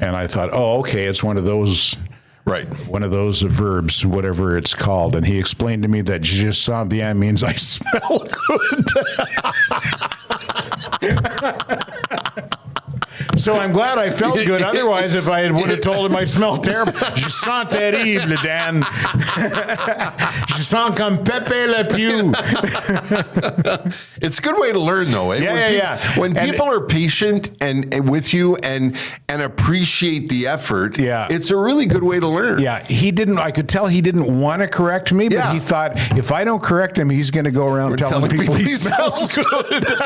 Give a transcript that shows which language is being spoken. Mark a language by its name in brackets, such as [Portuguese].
[English] And I thought, oh, okay, it's one of those verbs, whatever it's called. And he explained to me that [French] je sens bien [English] means I smell good. So I'm glad I felt good. Otherwise, if I would have told him I smelled terrible, [French] je sens terrible, [English] Dan. [French] Je sens comme Pepe Le Pew. [English] It's a good way to learn, though. Yeah. When people are patient and with you and appreciate the effort, it's a really good way to learn. Yeah, I could tell he didn't want to correct me, but he thought, if I don't correct him, he's going to go around telling people he smells good.